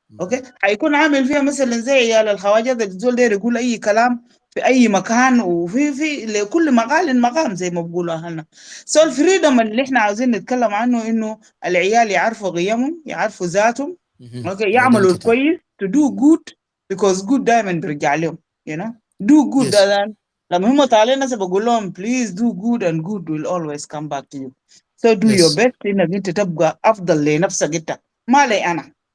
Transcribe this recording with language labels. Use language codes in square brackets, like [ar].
[ar] اوكي حيكون عامل فيها مثلا زي عيال الخواجات الزول ده يقول اي كلام في اي مكان، وفي لكل مقال مقام زي ما بيقولوا اهلنا. الفريدم اللي احنا عاوزين نتكلم عنه انه العيال يعرفوا قيمهم، يعرفوا ذاتهم، اوكي يعملوا الكويس [en] to do good because good [ar] دائما بيرجع لهم [en] you know do good. [ar] لما هم طالعين ناس بقول لهم [en] please do good and good will always come back to you. so do your best [ar] انك انت تبقى افضل لنفسك انت ما لي انا.